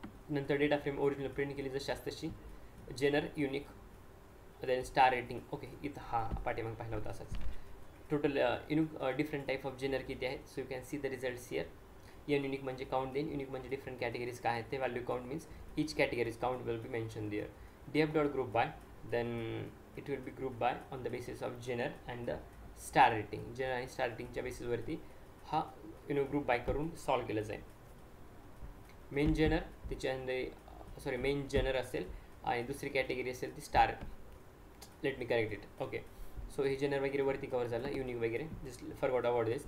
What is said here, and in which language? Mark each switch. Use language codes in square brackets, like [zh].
[mr] नंतर data frame original print केली जशी असते तशी, Jenner unique, then star rating. Okay, इथं हा पाठीमाग पाहिला होता असाच. Total unique different type of Jenner किती आहेत, [en] So you can see the results here. [mr] N unique म्हणजे काउंट देन, युनिक म्हणजे डिफरंट कॅटेगरीज काय आहेत ते, value count means [en] each category's count will be mentioned there. df dot group by, then it will be grouped by on the basis of genre and the star rating. [mr] genre आणि star rating च्या basis वरती हा group by करून solve केलं जाईल. Main Jenner त्याच्यामध्ये main Jenner असेल आणि दुसरी कॅटेगरी असेल ती star. [en] Let me correct it. [mr] Okay, so हे जेनर वगैरे वरती कवर झालं, युनिक वगैरे [en] Just forgot about this.